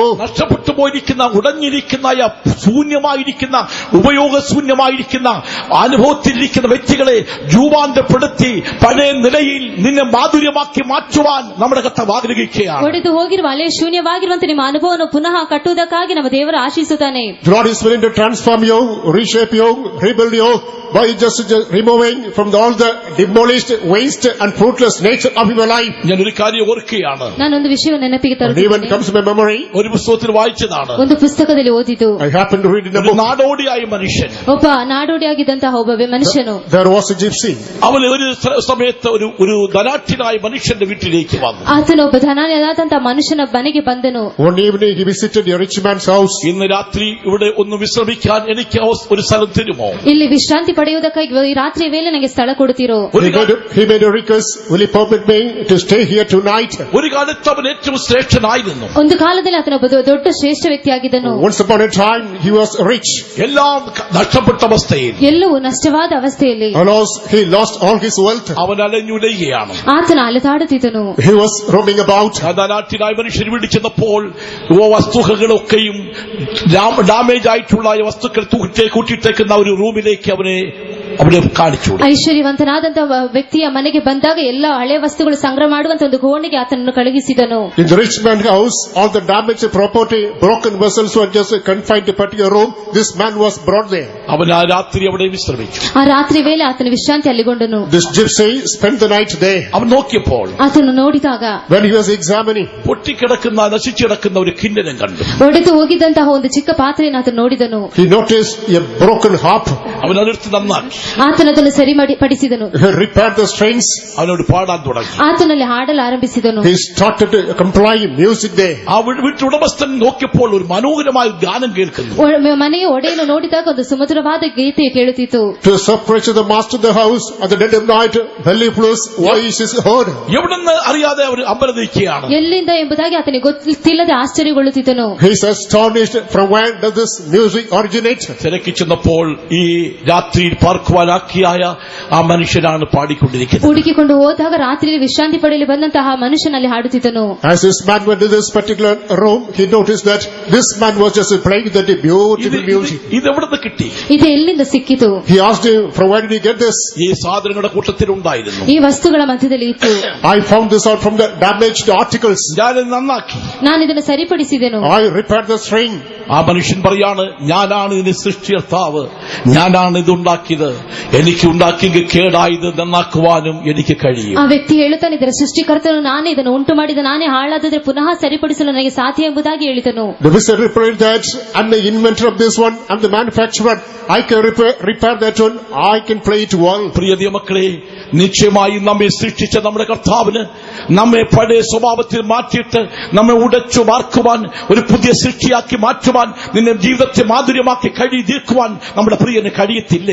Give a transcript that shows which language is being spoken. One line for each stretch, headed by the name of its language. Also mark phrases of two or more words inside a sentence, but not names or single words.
Malayalam: നഷ്ടപ്പെട്ടു പോയിരിക്കുന്ന, ഉടഞ്ഞിരിക്കുന്ന, ശൂന്യമായിരിക്കുന്ന, ഉപയോഗശൂന്യമായിരിക്കുന്ന അനുഭവത്തിലിരിക്കുന്ന വ്യക്തികളെ രൂപാന്തരപ്പെടുത്തി പഴയ നിലയിൽ നിന്നെ മാധുര്യമാക്കി മാറ്റുവാൻ നമ്മുടെ കർത്താവ് ആഗ്രഹിക്കുകയാണ്.
Kannada: ಒಡೆದು ಹೋಗಿರುವ ಹಳೆ ಶೂನ್ಯವಾಗಿರುವಂತೆ ನಿಮ್ಮ ಅನುಭವವನ್ನು ಪುನಃ ಕಟ್ಟುವುದಕ್ಕಾಗಿ ನಮ್ಮ ದೇವರು ಆಶಿಸುತ್ತಾನೆ.
English: The Lord is willing to transform you, reshape you, rebuild you by just removing from all the demolished, waste and fruitless nature of your life.
Malayalam: ഞാനൊരു കാര്യം ഓർക്കുകയാണ്.
Kannada: ನಾನೊಂದು ವಿಷಯವನ್ನು ನೆನಪಿಗೆ
English: And even
Kannada: ತರುತ್ತೇನೆ.
English: comes to my memory,
Malayalam: ഒരു പുസ്തകത്തിൽ വായിച്ചതാണ്.
Kannada: ಒಂದು ಪುಸ್ತಕದಲ್ಲಿ ಓದಿತು.
English: I happened to read in a
Malayalam: ഒരു
English: book.
Malayalam: നാടോടിയായ മനുഷ്യൻ,
Kannada: ಒಬ್ಬ ನಾಡೋಡಿಯಾಗಿದ್ದಂತಹ ಒಬ್ಬ ಮನುಷ್ಯನು,
English: There was a gypsy.
Malayalam: അവൻ ഒരു സമയത്ത് ഒരു ധനാഠ്യനായ മനുഷ്യന്റെ വീട്ടിലേക്ക് വന്നു.
Kannada: ಆತನು ಒಬ್ಬ ಧನಾಢ್ಯನಾದಂತಹ ಮನುಷ್ಯನ ಮನೆಗೆ ಬಂದನು.
English: One evening he visited a rich man's house.
Malayalam: ഇന്ന് രാത്രി ഇവിടെ ഒന്ന് വിശ്രമിക്കാൻ എനിക്ക് ഒരു സ്ഥലം തരുമോ?
Kannada: ಇಲ್ಲಿ ವಿಶ್ರಾಂತಿ ಪಡೆಯುವುದಕ್ಕಾಗಿ ಈ ರಾತ್ರಿ ವೇಳೆ ನನಗೆ ಸ್ಥಳ ಕೊಡುತ್ತೀರೋ?
English: He made a request, will you permit me to stay here tonight?
Malayalam: ഒരു കാലത്ത് അവൻ ഏറ്റവും ശ്രേഷ്ഠനായിരുന്നു.
Kannada: ಒಂದು ಕಾಲದಲ್ಲಿ ಆತನೊಬ್ಬ ದೊಡ್ಡ ಶ್ರೇಷ್ಠ ವ್ಯಕ್ತಿಯಾಗಿದ್ದನು.
English: Once upon a time he was rich.
Malayalam: എല്ലാം നഷ്ടപ്പെട്ട അവസ്ഥയിൽ
Kannada: ಎಲ್ಲವೂ ನಷ್ಟವಾದ ಅವಸ್ಥೆಯಲ್ಲಿ
English: Alas, he lost all his wealth.
Malayalam: അവൻ അലഞ്ഞുലയുകയാണ്.
Kannada: ಆತನ ಅಲೆದಾಡುತ್ತಿದ್ದನು.
English: He was roaming about.
Malayalam: ആ ധനാഠ്യനായ മനുഷ്യർ വീട്ടിൽ ചെന്നപ്പോൾ വസ്തുക്കളൊക്കെയും ഡാമേജ് ആയിട്ടുള്ള വസ്തുക്കൾ കൂട്ടിയിട്ടേക്കുന്ന ഒരു റൂമിലേക്ക് അവിടെ കാണിച്ചു.
Kannada: ಐಶ್ವರ್ಯವಂತನಾದಂತಹ ವ್ಯಕ್ತಿಯ ಮನೆಗೆ ಬಂದಾಗ ಎಲ್ಲ ಹಳೆ ವಸ್ತುಗಳು ಸಂಗ್ರಹ ಮಾಡುವಂತ ಒಂದು ಕೋಣೆಗೆ ಆತನನ್ನು ಕಳುಹಿಸಿದನು.
English: In the rich man's house, all the damaged property, broken vessels were just confined to a particular room. This man was brought there.
Malayalam: അവൻ ആ രാത്രി അവിടെ വിശ്രമിച്ചു.
Kannada: ಆ ರಾತ್ರಿ ವೇಳೆ ಆತನ ವಿಶ್ರಾಂತಿ ಅಲ್ಲಿಗೊಂಡನು.
English: This gypsy spent the night there.
Malayalam: അവൻ നോക്കിയപ്പോൾ
Kannada: ಆತನು ನೋಡಿದಾಗ
English: When he was examining,
Malayalam: പൊട്ടിക്കിടക്കുന്ന, നശിച്ചു കിടക്കുന്ന ഒരു കിണ്ണരം കണ്ടു.
Kannada: ಒಡೆದು ಹೋಗಿದ್ದಂತಹ ಒಂದು ಚಿಕ್ಕ ಪಾತ್ರೆಯನ್ನು ಆತನು ನೋಡಿದನು.
English: he noticed a broken harp.
Malayalam: അവൻ അതെടുത്ത് ನന്നാക്കി
Kannada: ಆತನು ಅದನ್ನು ಸರಿಪಡಿಸಿದನು.
English: He repaired the strings.
Malayalam: അവനോട് പാടാൻ തുടങ്ങി.
Kannada: ಆತನಲ್ಲಿ ಹಾಡಲು ಆರಂಭಿಸಿದನು.
English: He started complying music there.
Malayalam: ആ വീട്ടുടമസ്ഥൻ നോക്കിയപ്പോൾ ഒരു മനോഹരമായ ഗാനം കേൾക്കുന്നു.
Kannada: ಮನೆಯ ಒಡೆಯನ್ನು ನೋಡಿದಾಗ ಒಂದು ಸುಮಧುರವಾದ ಗೀತೆ ಕೇಳುತ್ತಿತ್ತು.
English: To the surprise of the master of the house, at the dead of night, mellifluous voice is heard.
Malayalam: എവിടെന്ന് അറിയാതെ അവർ അമ്പരതിക്കുകയാണ്.
Kannada: ಎಲ್ಲಿಂದ ಎಂಬುದಾಗಿ ಆತನಿಗೆ ಗೊತ್ತಿಲ್ಲದೆ ಆಶ್ಚರ್ಯಗೊಳ್ಳುತ್ತಿದ್ದನು.
English: He is astonished, from where does this music originate?
Malayalam: തിരക്കി ചെന്നപ്പോൾ ഈ രാത്രിയിൽ പാർക്കുവാനാക്കിയായ ആ മനുഷ്യനാണ് പാടിക്കൊണ്ടിരിക്കുന്നത്.
Kannada: ಹುಡುಕಿಕೊಂಡು ಹೋದಾಗ ರಾತ್ರಿಯಲ್ಲಿ ವಿಶ್ರಾಂತಿ ಪಡೆಯಲು ಬಂದಂತಹ ಮನುಷ್ಯನಲ್ಲಿ ಹಾಡುತ್ತಿದ್ದನು.
English: As this man went to this particular room, he noticed that this man was just playing that beautiful music.
Malayalam: ഇതെവിടുന്ന് കിട്ടി?
Kannada: ಇದು ಎಲ್ಲಿಂದ ಸಿಕ್ಕಿತು?
English: He asked him, from where did you get this?
Malayalam: ഈ സാധനങ്ങളുടെ കൂട്ടത്തിലുണ്ടായിരുന്നു.
Kannada: ಈ ವಸ್ತುಗಳ ಮಧ್ಯದಲ್ಲಿ ಇತ್ತು.
English: I found this out from the damaged articles.
Malayalam: ഞാനത് നന്നാക്കി.
Kannada: ನಾನು ಇದನ್ನು ಸರಿಪಡಿಸಿದೆನು.
English: I repaired the string.
Malayalam: ആ മനുഷ്യൻ പറയാണ്, ഞാനാണ് ഇതിന്റെ സൃഷ്ടികർത്താവ്, ഞാനാണ് ഇതുണ്ടാക്കിയത്, എനിക്ക് ഉണ്ടാക്കിയെങ്കിൽ കേടായത് നന്നാക്കുവാനും എനിക്ക് കഴിയും.
Kannada: ಆ ವ್ಯಕ್ತಿ ಹೇಳುತ್ತಾನೆ, ಇದರ ಸೃಷ್ಟಿಕರ್ತನು ನಾನೇ, ಇದನ್ನು ಉಂಟು ಮಾಡಿದ ನಾನೇ, ಹಾಳಾದರೆ ಪುನಃ ಸರಿಪಡಿಸಲು ನನಗೆ ಸಾಧ್ಯ ಎಂಬುದಾಗಿ ಹೇಳಿದನು.
English: The wizard replied that, I'm the inventor of this one, I'm the manufacturer, I can repair that one, I can play it well.
Malayalam: പ്രിയ മക്കളെ, നിശ്ചയമായും നമ്മെ സൃഷ്ടിച്ച നമ്മുടെ കർത്താവിന് നമ്മെ പഴയ സ്വഭാവത്തിൽ മാറ്റിയിട്ട് നമ്മെ ഉടച്ചു വാർക്കുവാൻ, ഒരു പുതിയ സൃഷ്ടിയാക്കി മാറ്റുവാൻ, നിന്നെ ജീവിതത്തെ മാധുര്യമാക്കി കഴി തീർക്കുവാൻ നമ്മുടെ പ്രിയന് കഴിയത്തില്ലേ?